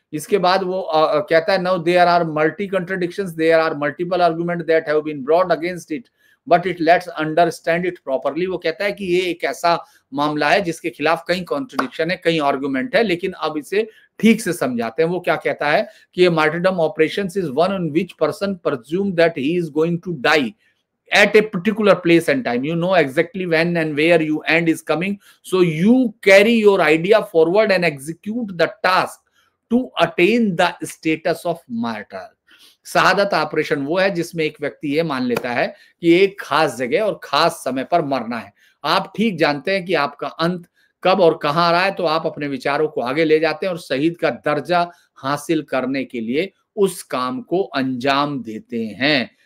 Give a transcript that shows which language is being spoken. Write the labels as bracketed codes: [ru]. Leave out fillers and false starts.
[hi] इसके बाद वो कहता है [en] Now there are multi contradictions, there are multiple argument that have been brought against it but it let's understand it properly. [hi] वो कहता है कि ये एक ऐसा मामला है जिसके खिलाफ कई कॉन्ट्रडिक्शन है, कई आर्गुमेंट है, लेकिन अब इसे ठीक से समझाते हैं। वो क्या कहता है कि ये [en] Martyrdom operations is one in which person presume that he is going to die at a particular place and time. You know exactly when and where your end is coming, so you carry your idea forward and execute the task to attain the status of martyr. [hi] शहादत operation वो है जिसमें एक व्यक्ति ये मान लेता है कि एक खास जगह और खास समय पर मरना है। आप ठीक जानते हैं कि आपका अंत कब और कहां आ रहा है, तो आप अपने विचारों को आगे ले जाते हैं और शहीद का दर्जा हासिल करने के लिए उस काम को अंजाम देते हैं।